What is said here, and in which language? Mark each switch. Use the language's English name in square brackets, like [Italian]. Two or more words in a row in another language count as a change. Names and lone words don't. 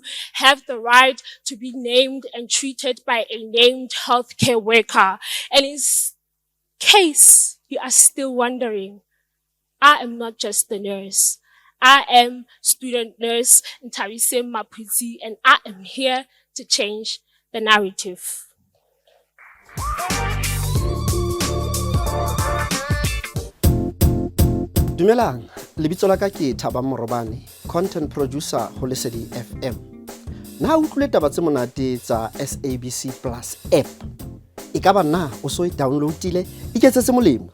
[English] Have the right to be named and treated by a named healthcare worker. And in case you are still wondering, I am not just the nurse. I am student nurse Nthabiseng Maphutse, and I am here to change the narrative. [Southern Sotho] Dumelang, lebitso la ka ke Thaba Morobane. [English] content producer [Southern Sotho] ho Lesedi FM. Na o utlwile taba tse monate tsa SABC Plus app. E ka ba na o so e downloadile, iketsetse molemo.